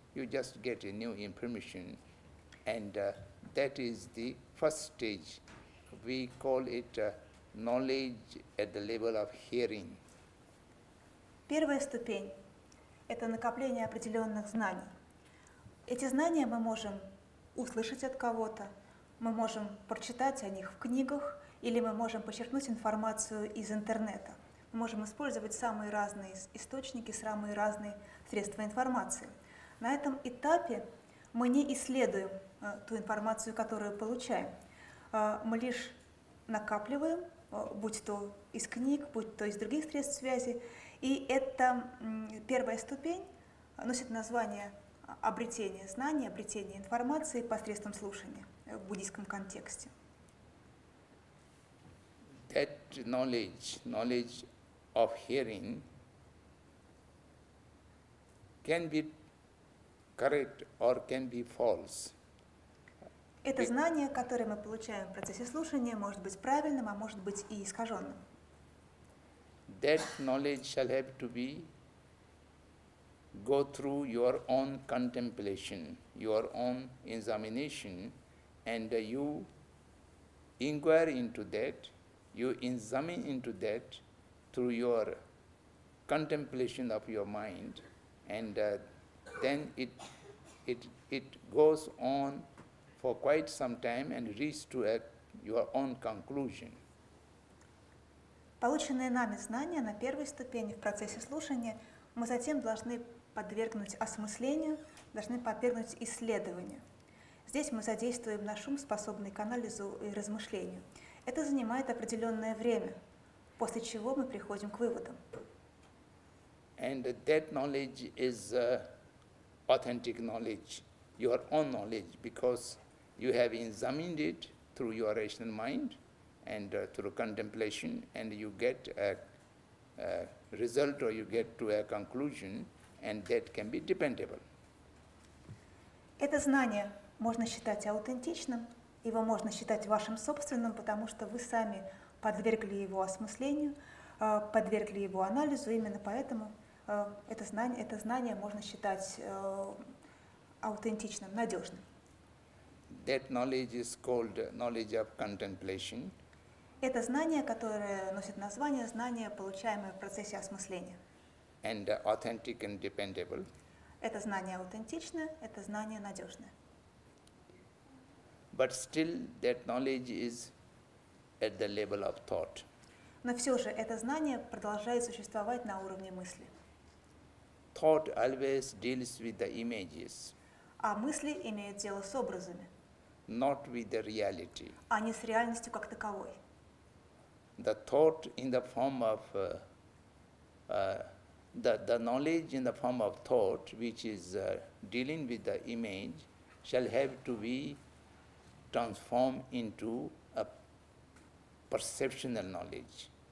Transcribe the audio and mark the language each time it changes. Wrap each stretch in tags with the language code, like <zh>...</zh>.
<en>You just get a new information, and that is the first stage. We call it knowledge at the level of hearing.</en> <ru>Первая ступень – это накопление определенных знаний. Эти знания мы можем услышать от кого-то, мы можем прочитать о них в книгах, или мы можем почерпнуть информацию из интернета. Мы можем использовать самые разные источники, самые разные средства информации. На этом этапе мы не исследуем ту информацию, которую получаем. Мы лишь накапливаем, будь то из книг, будь то из других средств связи, И эта первая ступень носит название обретение знаний, обретение информации посредством слушания в буддийском контексте.</ru> <en>That knowledge of hearing can be correct or can be false.</en> <ru>Это знание, которое мы получаем в процессе слушания, может быть правильным, а может быть и искаженным.</ru> <en>That knowledge shall have to be go through your own contemplation, your own examination, and you inquire into that, you examine into that through your contemplation of your mind, and then it goes on for quite some time and reach to your own conclusion.</en> <ru>Полученные нами знания на первой ступени в процессе слушания мы затем должны подвергнуть осмыслению, должны подвергнуть исследованию. Здесь мы задействуем наш ум, способный к анализу и размышлению. Это занимает определенное время, после чего мы приходим к выводам.</ru> <en>And that knowledge is authentic knowledge, your own knowledge, because you have examined it through your rational mind and through contemplation, and you get a result or you get to a conclusion, and that can be dependable.</en> <ru>Это знание можно считать аутентичным, его можно считать вашим собственным, потому что вы сами подвергли его осмыслению, подвергли его анализу, именно поэтому это знание можно считать аутентичным, надежным.</ru> <en>That knowledge is called knowledge of contemplation.</en> <ru>Это знание, которое носит название знание, получаемое в процессе осмысления.</ru> <en>And authentic and dependable.</en> <ru>Это знание аутентичное, это знание надежное.</ru> <en>But still that knowledge is at the level of thought.</en> <ru>Но все же это знание продолжает существовать на уровне мысли.</ru> <en>Thought always deals with the images.</en> <ru>А мысли имеют дело с образами,</ru> <en>not with the reality.</en> <ru>А не с реальностью как таковой.</ru> <en>The thought in the form of the knowledge in the form of thought, which is dealing with the image, shall have to be transformed into a perceptual knowledge.</en>